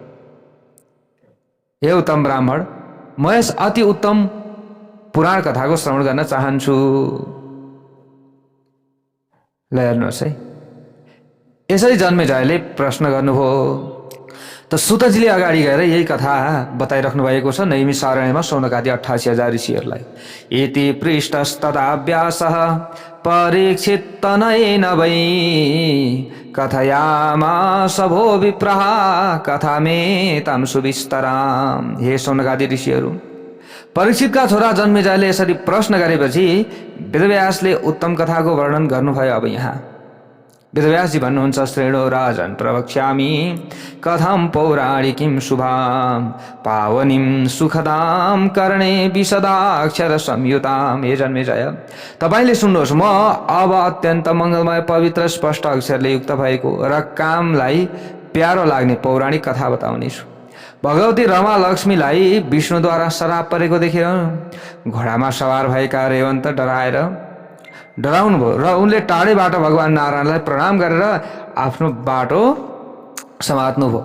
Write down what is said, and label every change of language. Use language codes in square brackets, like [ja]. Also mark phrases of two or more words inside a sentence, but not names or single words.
[ne] हे उत्तम ब्राह्मण, म यस अति उत्तम पुराण कथाको श्रवण गर्न चाहन्छु। ल हेर्नुहोस् है, यसरी जन्मेजयले प्रश्न गर्नुभयो। त सुतजीले अगाडि गएर यही कथा बताइराख्नु भएको छ नैमिषारण्यमा शौनकादि 88,000 ऋषिहरूलाई। [sa] इति पृष्ठस्तदा व्यासः परीक्षित तनयेन वै कथयामास भो विप्रः कथामेतां सुविस्तराम्। [ne] हे शौनकादि ऋषिहरू, परीक्षितका छोरा जन्मेजयले यसरी प्रश्न गरेपछि वेदव्यासले उत्तम कथाको वर्णन गर्नुभयो। अब यहाँ वेदव्यासजी भन्नुहुन्छ, [sa] श्रेणो राजन् प्रवक्ष्यामि कथं पौराणिकीं शुभां पावनीं सुखदां कर्णे विशदाक्षर संयुतां। [ne] हे जन्मेजय, तपाईले सुन्नुहोस्, म अब अत्यन्त मङ्गलमय पवित्र स्पष्ट अक्षरले युक्त भएको र कामलाई प्यारो लाग्ने पौराणिक कथा बताउनेछु। भगवती रमा लक्ष्मीलाई विष्णुद्वारा श्राप परेको देखेर घोडामा सवार भएका रेवन्त डराउनु भयो र उनले टाढेबाट भगवान नारायणलाई प्रणाम गरेर आफ्नो बाटो समात्नु भयो।